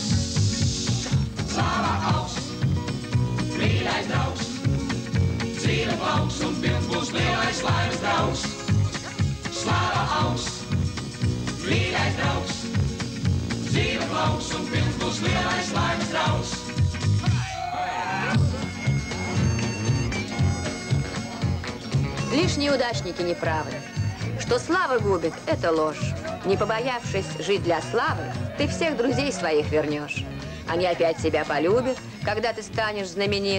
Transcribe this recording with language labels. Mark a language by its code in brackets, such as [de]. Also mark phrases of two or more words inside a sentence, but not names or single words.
[lv] Slāva augsts, mīļais draugs, dzīve plauks un pilns būs lielais laimes draugs. Slāva augsts, mīļais draugs, dzīve plauks un pilns būs lielais laimes draugs. [ru] Лишь неудачники не правы. Что слава губит, это ложь. Не побоявшись жить для славы, ты всех друзей своих вернешь. Они опять тебя полюбят, когда ты станешь знаменит.